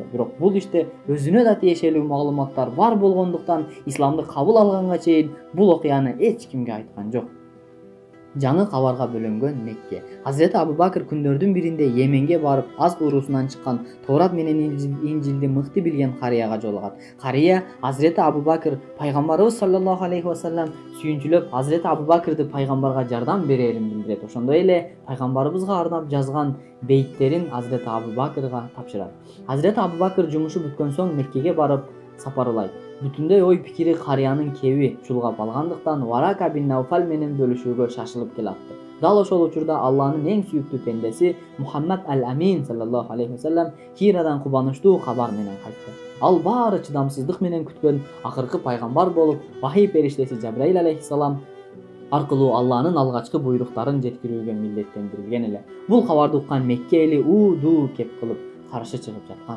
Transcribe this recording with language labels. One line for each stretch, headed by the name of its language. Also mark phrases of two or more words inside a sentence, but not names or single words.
Kyrgyz: Бирок бул иште өзүнө да тиешелүү маалыматтар бар болгондуктан исламды кабыл алганга чейин бул окуяны эч кимге айткан жок. Жаңы кабарга бөлөнгөн Мекке. Азирети Абу Бакыр күндөрдүн биринде Йеменге барып, аз уруусунан чыккан Тоорат менен Инжилди мыкты билген карыяга жолугат. Карыя Азирети Абу Бакыр пайгамбарыбыз
Arabic: صلى الله عليه وسلم
Kyrgyz: сүйүнчүлөп, Азирети Абу Бакырды пайгамбарга жардам берерин билдирет. Ошондой эле пайгамбарыбызга арнап жазган бейттерин Азирети Абу Бакырга тапшырат. Азирети Абу Бакыр жумушу бүткөн соң Меккеге барып сапарлайт. Бүтүндөй ой пикири карыянын кеби чулгап алгандыктан Варака бин Навфал менен бөлүшүүгө шашылып келатты. Дал ошол учурда Алланын эң сүйүктүү пендеси Мухаммад ал-Амин
Arabic: صلى الله عليه وسلم
Kyrgyz: Хирадан кубанычтуу кабар менен кайтты. Ал баары чыдамсыздык менен күткөн акыркы пайгамбар болуп, вахий периштеси Жабраил алейхиссалам аркылуу Алланын алгачкы буйруктарын жеткирүүгө милдеттендирилген эле. Бул кабарды уккан Мекке эли ду кеп кылып каршы чыгып жаткан.